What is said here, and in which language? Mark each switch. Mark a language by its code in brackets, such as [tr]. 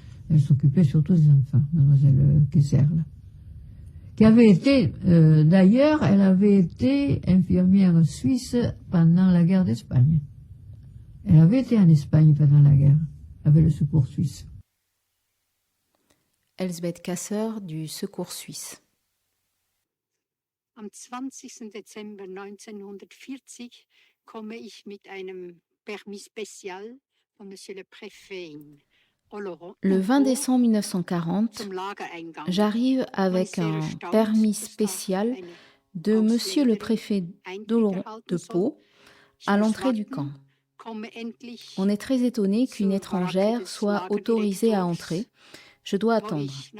[fr] Elle s'occupait surtout des enfants, mademoiselle Kessler, là. Qui avait été, d'ailleurs, elle avait été infirmière suisse pendant la guerre d'Espagne. Elle avait été en Espagne pendant la guerre, avec le secours suisse. Elsbeth Kasser du Secours suisse. [de] Am 20. Dezember 1940 komme ich mit einem [fr] permis spécial [de] von [fr] Monsieur le Préfet. Le 20 décembre 1940, j'arrive avec un permis spécial de Monsieur le Préfet d'Oloron de Pau à l'entrée du camp. On est très étonné qu'une étrangère soit autorisée à entrer. Je dois attendre.